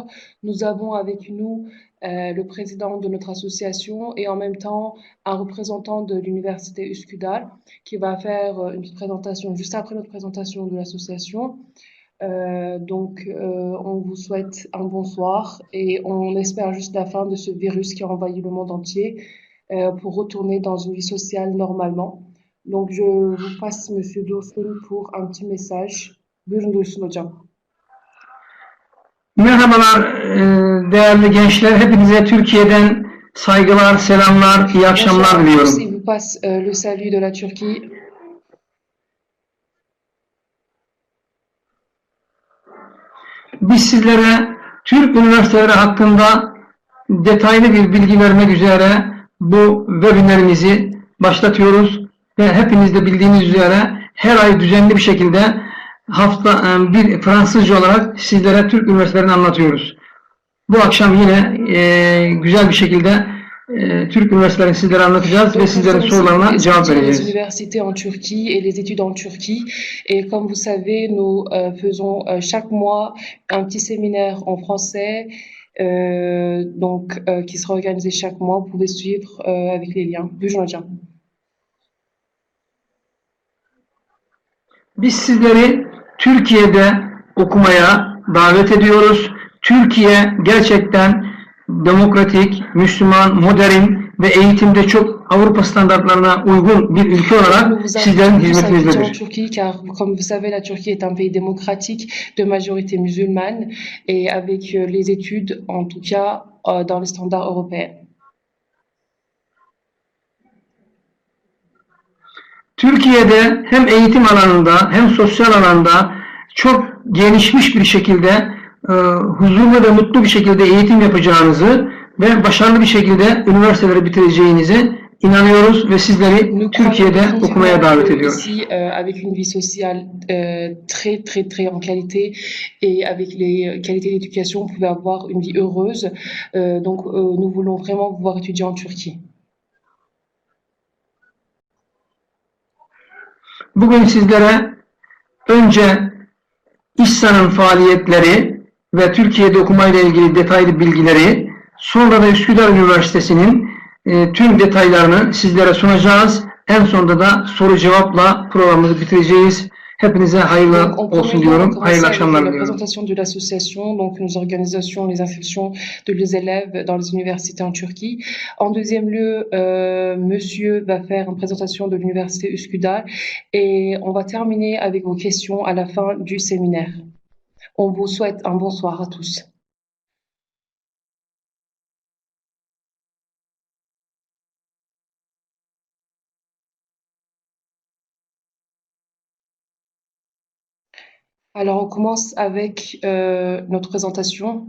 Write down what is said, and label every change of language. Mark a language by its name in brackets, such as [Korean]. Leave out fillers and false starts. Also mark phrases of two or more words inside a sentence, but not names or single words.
[French] Nous avons avec nous le président de notre association et en même temps un représentant de l'université Üsküdar qui va faire une petite présentation juste après notre présentation de l'association. On vous souhaite un bonsoir et on espère juste la fin de ce virus qui a envahi le monde entier pour retourner dans une vie sociale normalement. Donc, je vous passe Monsieur Dursun pour un petit message. [Turkish] Buyurun Dursun hocam. Merhabalar değerli gençler. Hepinize Türkiye'den saygılar, selamlar, iyi akşamlar diliyorum. [French] Il vous passe le salut de la Turquie. [Turkish] Biz sizlere Türk üniversiteleri hakkında detaylı bir bilgi vermek üzere bu webinlerimizi başlatıyoruz ve hepiniz de bildiğiniz üzere her ay düzenli bir şekilde bir Fransızca olarak sizlere Türk üniversitelerini anlatıyoruz. Bu akşam yine güzel bir şekilde Türk üniversitelerini sizlere anlatacağız ve sizlerin sorularına cevap vereceğiz. [French] Les universités en Turquie et les études en Turquie. Et comme vous savez, nous faisons chaque mois un petit séminaire en français qui sera organisé chaque mois. Vous pouvez suivre avec les liens. [Turkish] Buyurun hocam. Biz sizleri Türkiye'de okumaya davet ediyoruz. Türkiye gerçekten demokratik, Müslüman, modern ve eğitimde çok Avrupa standartlarına uygun bir ülke olarak sizlerin hizmetinizdedir. [French] Turquie, car comme vous savez, la Turquie est un pays démocratique de majorité musulmane et avec les études, en tout cas, dans les standards européens. [Turkish] Türkiye'de hem eğitim alanında hem sosyal alanda çok gelişmiş bir şekilde huzurlu ve mutlu bir şekilde eğitim yapacağınızı ve başarılı bir şekilde üniversiteleri bitireceğinize inanıyoruz ve sizleri Türkiye'de okumaya davet ediyoruz. [French] Ici, avec une vie sociale très en qualité et avec les qualités d'éducation, vous pouvez avoir une vie heureuse. Nous voulons vraiment vous voir étudier en Turquie. [Turkish] Bugün sizlere önce İHSA'nın faaliyetleri ve Türkiye'de okumayla ilgili detaylı bilgileri, sonra da Üsküdar Üniversitesi'nin tüm detaylarını sizlere sunacağız. En sonunda da soru cevapla programımızı bitireceğiz. Hepinize hayırlı olsun diyorum. Hayırlı akşamlar diliyorum. [French] La présentation de l'association, donc nos organisations, les inscriptions de les élèves dans les universités en Turquie. En deuxième lieu, Monsieur va faire une présentation de l'université Üsküdar et on va terminer avec vos questions à la fin du séminaire. On vous souhaite un bonsoir à tous. Alors, on commence avec notre présentation.